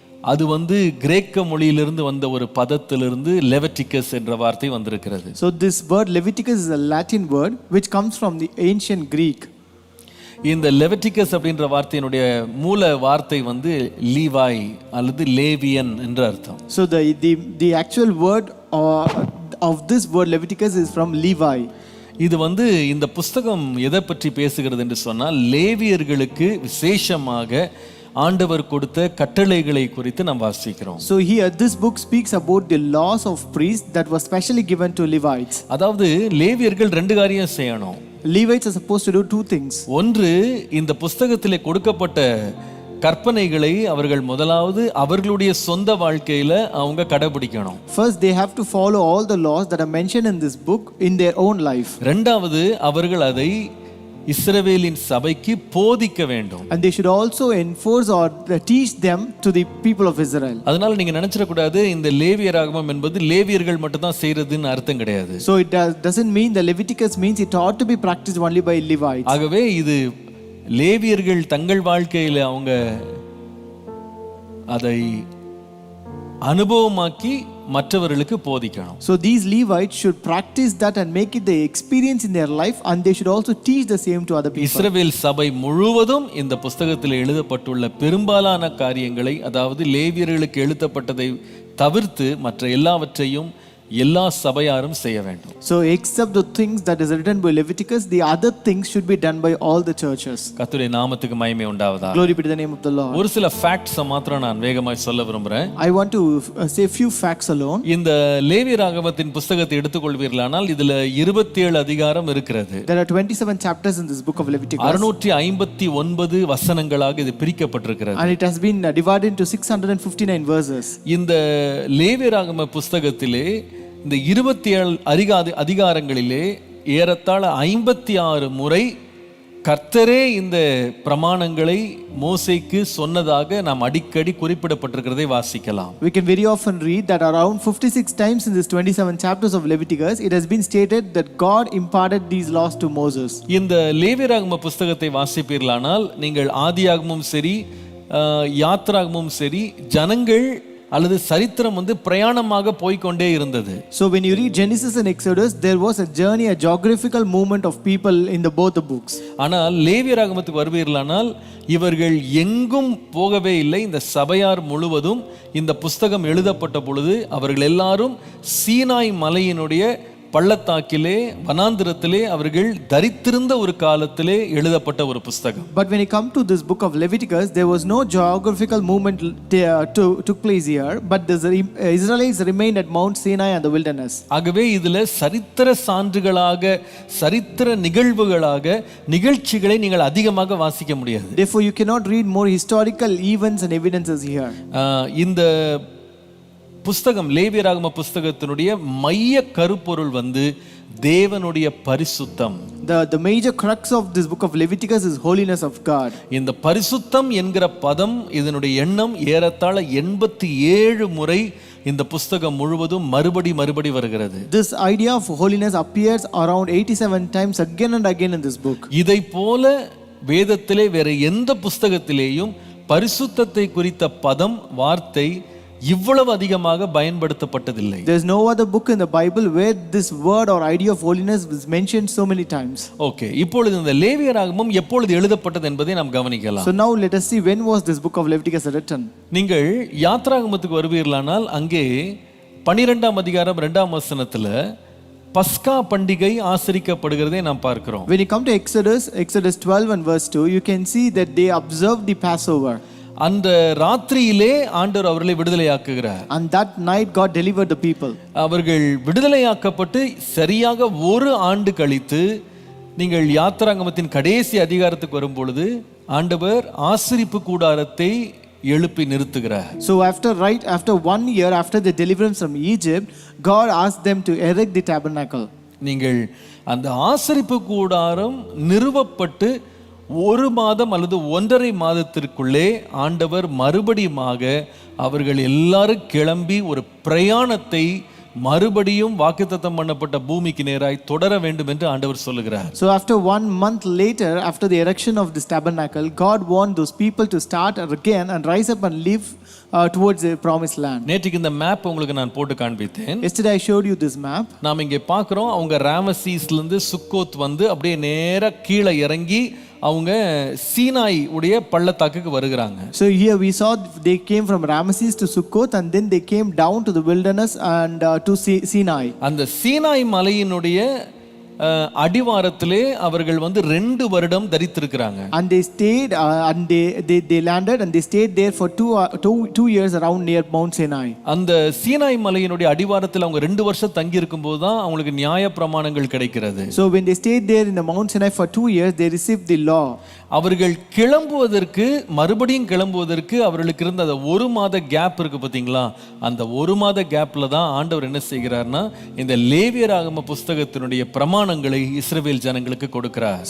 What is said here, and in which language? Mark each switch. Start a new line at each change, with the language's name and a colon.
Tamil: அது கிரேக்க மொழியிலிருந்து வந்த ஒரு பதத்திலிருந்து லெவிட்டிகஸ் என்ற வார்த்தை வந்திருக்கிறது.
English: So this word Leviticus is a Latin word which comes from the ancient Greek.
Tamil: இந்த லெவிட்டிகஸ் அப்படின்ற வார்த்தையினுடைய மூல வார்த்தை லீவாய் அல்லது லேவியன் என்ற அர்த்தம்.
English: So the actual word of this word Leviticus is from Levi.
Tamil: இது இந்த புஸ்தகம் எதை பற்றி பேசுகிறது என்று சொன்னால் லேவியர்களுக்கு விசேஷமாக ஆண்டவர் கொடுத்த கட்டளைகளை குறித்து நாம் வாசிக்கிறோம்.
English: So here this book speaks about the laws of priests that was specially given to Levites.
Tamil: அதாவது லேவியர்கள் 2 காரியம் செய்யணும்.
English: Levites are supposed to do 2 things.
Tamil: ஒன்று, இந்த புஸ்தகத்திலே கொடுக்கப்பட்ட கற்பனைகளை அவர்கள் முதலாவது அவர்களுடைய சொந்த வாழ்க்கையில அவங்க கடைபிடிக்கணும்.
English: First they have to follow all the laws that are mentioned in this book in their own life.
Tamil: இரண்டாவது, அவர்கள் அதை இஸ்ரவேலின் சபைக்கு போதிக்க வேண்டும்.
English: And they should also enforce or teach them to the people of Israel.
Tamil: அதனால நீங்க நினைச்சிட கூடாது இந்த லேவியராகமம் என்பது லேவியர்கள் மட்டும் தான் செய்யறதுன்னு அர்த்தம் கிடையாது.
English: So it doesn't mean the Leviticus means it ought to be practiced only by Levites.
Tamil: ஆகவே இது லேவியர்கள் தங்கள் வாழ்க்கையில அவங்க அதை அனுபவமாக்கி மற்றவர்களுக்கு போதிக்கணும்.
English: So these Levites should practice that and make it the experience in their life and they should also teach the same to other people.
Tamil: இஸ்ரவேல் சபை முழுவதும் இந்த புஸ்தகத்தில் எழுதப்பட்டுள்ள பெரும்பாலான காரியங்களை, அதாவது லேவியர்களுக்கு எழுதப்பட்டதை தவிர்த்து மற்ற எல்லாவற்றையும் எல்லா சபையாரும் செய்ய வேண்டும்.
English: So except the things that is written by Leviticus, the other things should be done by all the churches.
Tamil: கர்த்தருடைய நாமத்துக்கு மகிமை உண்டாவதாக.
English: Glory be to the name of the Lord.
Tamil: ஒரு சில ஃபேக்ட்ஸ் மாத்திரம் நான் வேகமாய் சொல்ல விரும்புறேன்.
English: I want to say few facts alone.
Tamil: இந்த லேவியராகமத்தின் புத்தகத்தை எடுத்துக்கொள்வீர்களானால் இதுல 27 அதிகாரம் இருக்கிறது.
English: There are 27 chapters in this book of Leviticus.
Tamil: 659 வசனங்களாக இது பிரிக்கப்பட்டிருக்கிறது.
English: And it has been divided into 659 verses.
Tamil: இந்த லேவியராகம புஸ்தகத்திலே இந்த 27 அதிகாரங்களிலே ஏறத்தாழ 56 முறை கர்த்தரே இந்த பிரமாணங்களை மோசேக்கு சொன்னதாக நாம் அடிக்கடி குறிப்பிடப்பட்டிருக்கிறதை வாசிக்கலாம்.
English: We can very often read that around 56 times in this 27 chapters of Leviticus it has been stated that God imparted these laws to Moses.
Tamil: இந்த லேவியராகம புஸ்தகத்தை வாசிப்பீர்களானால் நீங்கள் ஆதியாகமும் சரி யாத்ராகமும் சரி ஜனங்கள் அல்லது சரித்திரம் பிரயாணமாக போய்க்கொண்டே இருந்தது.
English: So when you read Genesis and Exodus there was a journey, a geographical movement of people in both the books.
Tamil: ஆனால் லேவியராகமத்துக்கு வருவீர்களானால் இவர்கள் எங்கும் போகவே இல்லை. இந்த சபையார் முழுவதும் இந்த புஸ்தகம் எழுதப்பட்ட பொழுது அவர்கள் எல்லாரும் சீனாய் மலையினுடைய பள்ளத்தாக்கிலே வனாந்திரத்திலே அவர்கள் தரித்திருந்த ஒரு காலத்திலே எழுதப்பட்ட ஒரு புஸ்தகம்.
English: But when it come to this book of Leviticus there was no geographical movement took place here, but the Israelites remained at Mount Sinai and the wilderness.
Tamil: ஆகவே இதுல சரித்திர சான்றுகளாக சரித்திர நிகழ்வுகளாக நிகழ்ச்சிகளை நீங்கள் அதிகமாக வாசிக்க முடியாது.
English: Therefore you cannot read more historical events and evidences here.
Tamil: இந்த புஸ்தகம் லேவியராகம புஸ்தகத்தினுடைய மைய கருப்பொருள் தேவனுடைய பரிசுத்தம்.
English: The major crux of this book of Leviticus is holiness of God.
Tamil: இந்த பரிசுத்தம் என்கிற பதம், இதனுடைய எண்ணம் ஏறத்தாழ 87 முறை இந்த புஸ்தகம் முழுவதும் மறுபடி வருகிறது.
English: This idea of holiness appears around 87 times again and again in this book.
Tamil: இதை போல வேதத்திலே வேற எந்த புஸ்தகத்திலேயும் பரிசுத்தத்தை குறித்த பதம், வார்த்தை இவ்வளவு அதிகமாக பயன்படுத்தப்பட்டதில்லை.
English: There is no other book in the Bible where this word or idea of holiness is mentioned so many times.
Tamil: Okay, இப்பொழுது இந்த லேவியராகமம் எப்பொழுது எழுதப்பட்டது என்பதை நாம் கவனிக்கலாம்.
English: So now let us see when was this book of Leviticus written.
Tamil: நீங்கள் யாத்ராகமத்துக்கு வருவீர்களானால் அங்கே 12ஆம் அதிகாரம் 2ஆம் வசனத்துல பஸ்கா பண்டிகை ஆசரிக்கப்படுகிறதை நாம் பார்க்கிறோம்.
English: When you come to Exodus 12 and verse 2, you can see that they observed the Passover.
Tamil: அந்த ராத்திரியிலே ஆண்டவர் அவர்களை விடுதலையாக்குகிறார்.
English: And that night God delivered the people.
Tamil: அவர்கள் விடுதலையாக்கப்பட்டு சரியாக ஒரு ஆண்டு கழித்து நீங்கள் யாத்ராகமத்தின் கடைசி அதிகாரத்துக்கு வரும் பொழுது ஆண்டவர் ஆசரிப்பு கூடாரத்தை எழுப்பி நிறுத்துகிறார்.
English: So after 1 year after the deliverance from Egypt, God asked them to erect the tabernacle.
Tamil: நீங்கள் அந்த ஆசரிப்பு கூடாரம் நிறுவப்பட்டு 1 மாதம் அல்லது 1.5 மாதத்திற்குள்ளே ஆண்டவர் மறுபடியுமாக அவர்கள் எல்லாரும் கிளம்பி ஒரு பிரயாணத்தை மறுபடியும் வாக்குத்தத்தம் பண்ணப்பட்ட பூமிக்கு நேராய் தொடர வேண்டும் என்று ஆண்டவர் சொல்லுகிறார்.
English: So after 1 month later, after the erection of this tabernacle, God warned those people to start again and rise up and live towards the promised land.
Tamil: நேற்றுக்கு இந்த மேப் உங்களுக்கு நான் போட்டு காண்பித்தேன்.
English: Yesterday I showed you this map.
Tamil: நாம் இங்கே பார்க்கிறோம், அவங்க ராமசீஸ்ல இருந்து சுக்கோத் வந்து அப்படியே நேரா கீழே இறங்கி அவங்க சீனாய் உடைய பள்ளத்தாக்குக்கு வருகிறாங்க.
English: So here we saw they came from Ramesses to Sukkot and then they came down to the wilderness and to Sinai.
Tamil: அந்த சீனாய் மலையினுடைய அடிவாரத்திலே அவர்கள் வந்து 2 வருடம் தரித்திருக்கிறாங்க.
English: And they stayed and they landed and they stayed there for 2 years around near Mount Sinai.
Tamil: அந்த சீனாய் மலையினுடைய அடிவாரத்தில் அவங்க 2 வருஷம் தங்கி இருக்கும்போது தான் அவங்களுக்கு நியாய பிரமாணங்கள் கிடைக்கிறது.
English: So when they stayed there in the Mount Sinai for 2 years, they received the law.
Tamil: அவர்கள் மறுபடியும் கிளம்புவதற்கு அவர்களுக்கு இருந்த அந்த 1 மாத கேப் இருக்கு பாத்தீங்களா, அந்த 1 மாத கேப்ல தான் ஆண்டவர் என்ன செய்கிறார்னா இந்த லேவியராகம புஸ்தகத்தினுடைய பிரமாணங்களை இஸ்ரவேல் ஜனங்களுக்கு கொடுக்கிறார்.